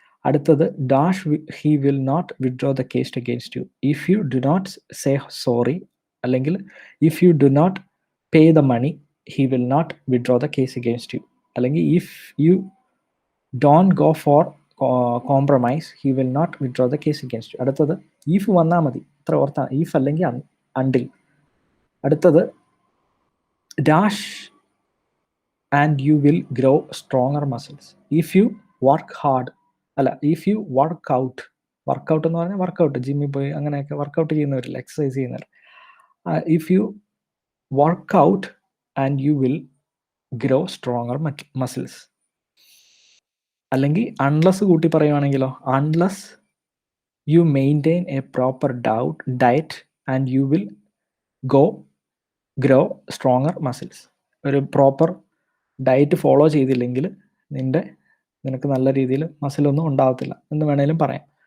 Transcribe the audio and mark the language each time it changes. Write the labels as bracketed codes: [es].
[en] അടുത്തത് dash he will not withdraw the case against you if you do not say sorry, അല്ലെങ്കിൽ if you do not pay the money he will not withdraw the case against you, അല്ലെങ്കിൽ if you don't go for compromise he will not withdraw the case against you. [ml] അടുത്തത് if വന്നാൽ മതി, ഇത്ര ഓർത്താ, if അല്ലെങ്കിൽ until. അടുത്തത് [en] dash and you will grow stronger muscles if you work hard, [ml] അല്ല [en] if you work out [ml] എന്ന് പറഞ്ഞാൽ workout, ജിമ്മിൽ പോയി അങ്ങനെയൊക്കെ വർക്കൗട്ട് ചെയ്യുന്നവരില്ല, എക്സസൈസ് ചെയ്യുന്നവർ. [en] if you work out and you will grow stronger muscles. അല്ലെങ്കിൽ unless [ml] കൂട്ടി പറയുവാണെങ്കിലോ, [en] Unless you maintain a proper diet and you will grow stronger muscles. [ml] ഒരു പ്രോപ്പർ ഡയറ്റ് ഫോളോ ചെയ്തില്ലെങ്കിൽ നിനക്ക് നല്ല രീതിയിൽ മസിലൊന്നും ഉണ്ടാകത്തില്ല എന്ന് വേണേലും പറയാം.